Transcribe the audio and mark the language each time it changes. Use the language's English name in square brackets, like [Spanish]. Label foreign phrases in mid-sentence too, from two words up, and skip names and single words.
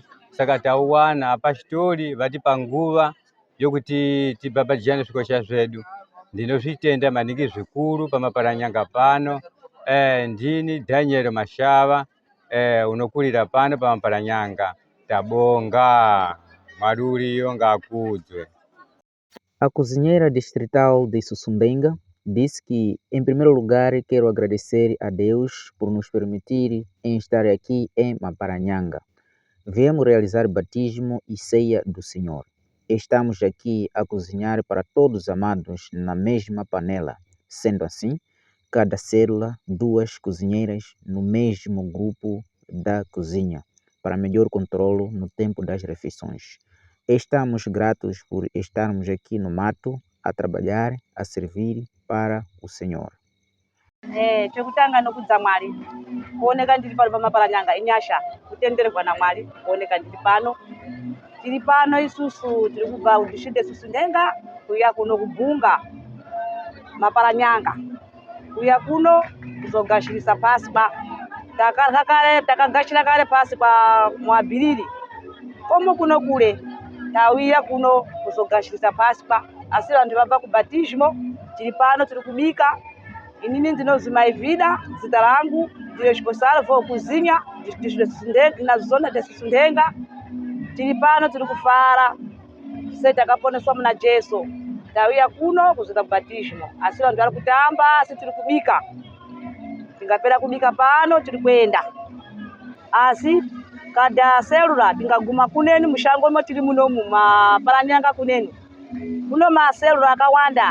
[Ndau] Saka tauwana apa chitori vatipa nguva yokuti tibabatijane zvikosha zvedu. Ndinozvitenda maningi zvikuru paMaparanhanga pano. ndini Daniel Mashava unokulira pano pa Maparanyanga. Tabonga Maruriyo ngakudzwe. [Portuguese] A cozinheira distrital de Sussundenga disse que, em primeiro lugar, quero agradecer a Deus por nos permitir estar aqui em Maparanyanga. Viemos realizar batismo e ceia do Senhor. Estamos aqui a cozinhar para todos os amados na mesma panela. Sendo assim, cada célula, 2 cozinheiras no mesmo grupo da cozinha, para melhor controle no tempo das refeições. Estamos gratos por estarmos aqui no mato, a trabalhar, a servir para o Senhor. [Ndau] Chekutanga nokudza Mwari kuoneka ndiri pano paMaparanyanga inyasha kutenderwa na Mwari kuoneka ndiri pano. Tiri pano isusu tiri kubva kudhishide Sussundenga kuya kuno kubhunga Maparanyanga kuya kuno kuzogashirisa pasi takagashira kare pasi kwa Mwabhiriri komo kuno kule tauya kuno kuzogashirisa pasi asi vantu vabva kubatismo. Tiri pano tiri kubika. Inini ndinozi Maivida, zita langu ndilo [Portuguese] responsável por cozinha na zona de Sussundenga. [Ndau] Tiri pano tiri kufara se takaponeswa muna Jesu tauya kuno kuzoita batismo asi vantu vari kutamba asi tiri kubika. Tingapera kubika pano tiri kuenda asi kada selula tingaguma kuneni mushango mo tiri munomu Maparanyanga kuneni kuno maselula akawanda.